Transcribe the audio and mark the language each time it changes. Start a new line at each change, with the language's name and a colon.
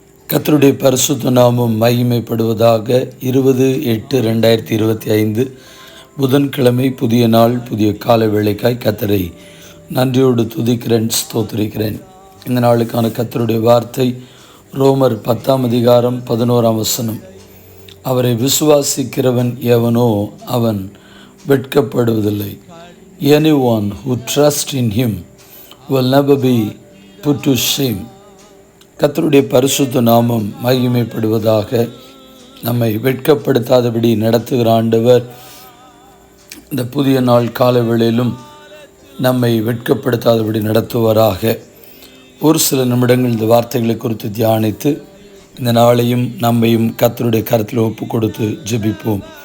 Tamil: கர்த்தருடைய பரிசுத்த நாமம் மகிமைப்படுவதாக. 20/8/2025 புதன்கிழமை, புதிய நாள், புதிய கால வேளைக்காய் கர்த்தரை நன்றியோடு துதிக்கிறேன், ஸ்தோத்திரிக்கிறேன். இந்த நாளுக்கான கர்த்தருடைய வார்த்தை ரோமர் 10:11. அவரை விசுவாசிக்கிறவன் எவனோ அவன் வெட்கப்படுவதில்லை.
English: Anyone who trusts in him will never be put to shame.
Tamil: கர்த்தருடைய பரிசுத்த நாமம் மகிமைப்படுவதாக. நம்மை வெட்கப்படுத்தாதபடி நடத்துகிற ஆண்டவர் இந்த புதிய நாள் காலவேளையிலும் நம்மை வெட்கப்படுத்தாதபடி நடத்துவாராக. ஒரு சில நிமிடங்கள் இந்த வார்த்தைகளை குறித்து தியானித்து இந்த நாளையும் நம்மையும் கர்த்தருடைய கரத்தில் ஒப்பு கொடுத்து ஜெபிப்போம்.